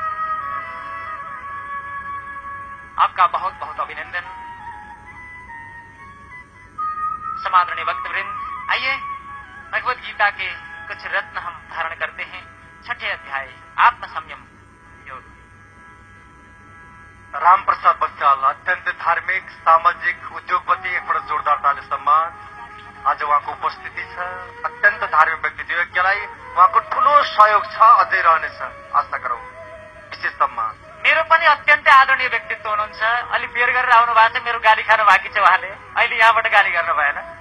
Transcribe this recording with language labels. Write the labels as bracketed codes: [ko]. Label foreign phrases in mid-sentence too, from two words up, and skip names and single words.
[hi] आपका बहुत बहुत अभिनंदन। समादरणीय भक्तवृंद, आइए भगवत गीता के कुछ रत्न हम धारण करते हैं। 6ठे अध्याय आत्म संयम योग। [ne] राम प्रसाद वस्याल अत्यंत धार्मिक, सामाजिक, उद्योगपति, एकपल्ट जोरदार ताली सम्मान। आज उहाँको उपस्थिति छ। अत्यन्त धार्मिक व्यक्ति योग्यलाई उहाँको ठूलो सहयोग छ, अझै रहनेछ, आशा गरौँ। विशेष सम्मान। मेरो पनि अत्यन्तै आदरणीय व्यक्तित्व हुनुहुन्छ। अलि बेर गरेर आउनु भएको छ, मेरो गाली खानु बाँकी छ उहाँले, अहिले यहाँबाट गाली गर्नु भएन।